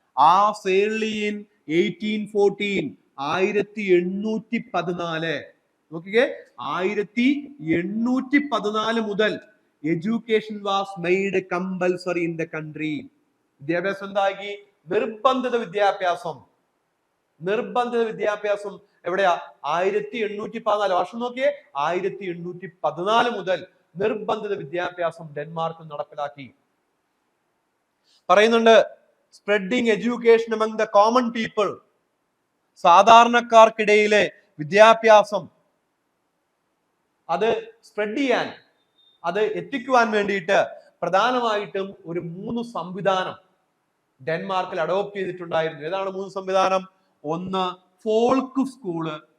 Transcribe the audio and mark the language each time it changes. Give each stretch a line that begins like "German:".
English: ആ സേർലിയിൻ 1814 1814 നോക്കിക്കേ, 1814 മുതൽ education was made compulsory in the country.
Malayalam: വിദ്യാഭ്യാസം എന്താക്കി? നിർബന്ധിത വിദ്യാഭ്യാസം. നിർബന്ധിത വിദ്യാഭ്യാസം എവിടെയാ? 1814. വർഷം നോക്കിയേ, 1814 മുതൽ നിർബന്ധിത വിദ്യാഭ്യാസം ഡെൻമാർക്ക് നടപ്പിലാക്കി.
English: പറയുന്നുണ്ട്, spreading education among the common people.
Malayalam: സാധാരണക്കാർക്കിടയിലെ വിദ്യാഭ്യാസം അത് സ്പ്രെഡ് ചെയ്യാൻ, അത് എത്തിക്കുവാൻ വേണ്ടിയിട്ട് പ്രധാനമായിട്ടും ഒരു 3 സംവിധാനം ഡെൻമാർക്കിൽ അഡോപ്റ്റ് ചെയ്തിട്ടുണ്ടായിരുന്നു. ഏതാണ് 3 സംവിധാനം? ഒന്ന്, ഫോൾക്ക് സ്കൂള്.